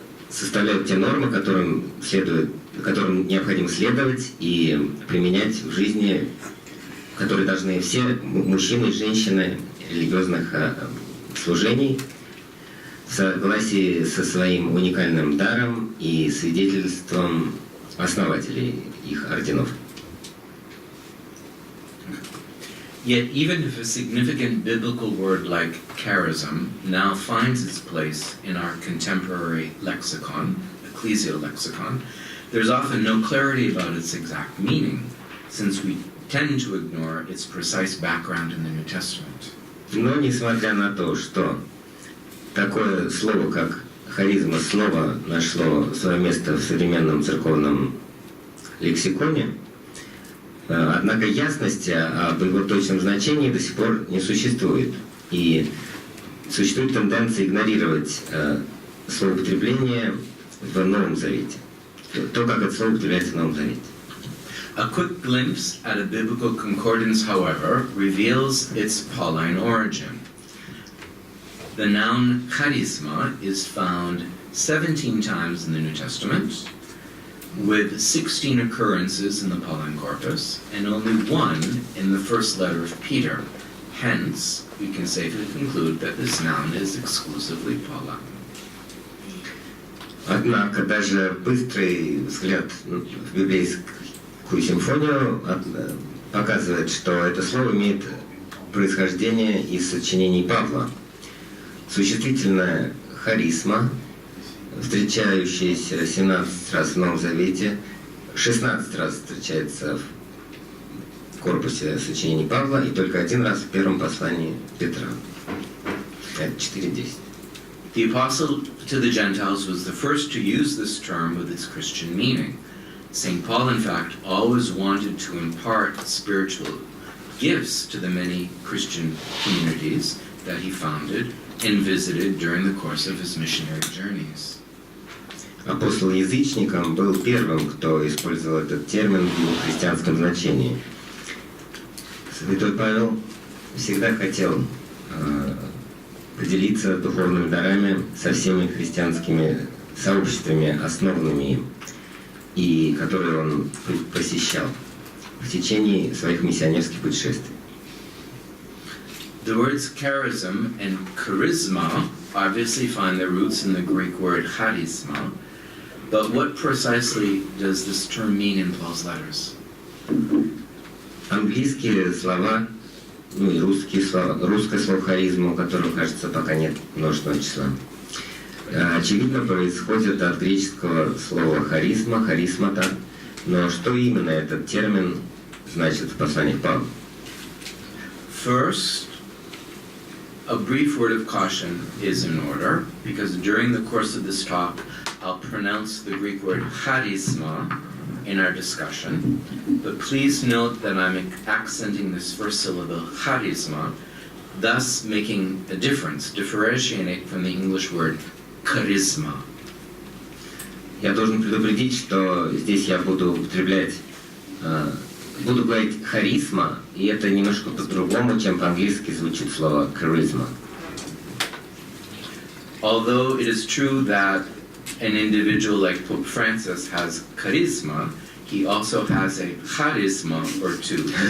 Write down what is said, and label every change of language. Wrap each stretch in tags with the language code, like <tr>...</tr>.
<ru>составляют те нормы, которым необходимо следовать и применять в жизни, которые должны все мужчины и женщины религиозных служений в согласии со своим уникальным даром и свидетельством основателей их орденов.</ru> <en>Yet even if a significant biblical word like charism now finds its place in our contemporary lexicon, ecclesial lexicon, there's often no clarity about its exact meaning, since we tend to ignore its precise background in the New Testament.</en> <ru>Но несмотря на то, что такое слово, как харизма, снова нашло свое место в современном церковном лексиконе, однако ясности об его точном значении до сих пор не существует. И существует тенденция игнорировать словоупотребление в Новом Завете. То, как это слово употребляется в Новом Завете.</ru> <en>A quick glimpse at a biblical concordance, however, reveals its Pauline origin. The noun charisma is found 17 times in the New Testament, with 16 occurrences in the Pauline corpus, and only one in the first letter of Peter. Hence, we can safely conclude that this noun is exclusively Pauline.</en> <ru>Однако даже быстрый взгляд в библейскую симфонию показывает, что это слово имеет происхождение из сочинений Павла. Существительное харизма, встречающееся 17 раз в Новом Завете, 16 раз встречается в корпусе сочинений Павла и только один раз в первом послании Петра. Это 4:10.</ru> <en>The apostle to the Gentiles was the first to use this term with its Christian meaning. St. Paul, in fact, always wanted to impart spiritual gifts to the many Christian communities that he founded and visited during the course of his missionary journeys.</en> <ru>Апостол язычникам был первым, кто использовал этот термин в его христианском значении. Святой Павел всегда хотел поделиться духовными дарами со всеми христианскими сообществами, основанными им, и которые он посещал в течение своих миссионерских путешествий.</ru> <en>The words charism and charisma obviously find their roots in the Greek word charisma, but what precisely does this term mean in Paul's letters?</en> <ru>Английские слова, ну и русское слово харизма, у которого, кажется, пока нет множественного числа, очевидно происходит от греческого слова харизма, харизмата, но что именно этот термин значит в посланиях Павла?</ru> <en>First, a brief word of caution is in order, because during the course of this talk, I'll pronounce the Greek word charisma in our discussion, but please note that I'm accenting this first syllable, charisma, thus making a difference, differentiating from the English word charisma.</en> <ru>Я должен предупредить, что здесь я буду употреблять, буду говорить харизма, и это немножко по-другому, чем по-английски звучит слово charisma.</ru> <en>Although it is true that an individual like Pope Francis has charisma, he also has a charisma or two.</en>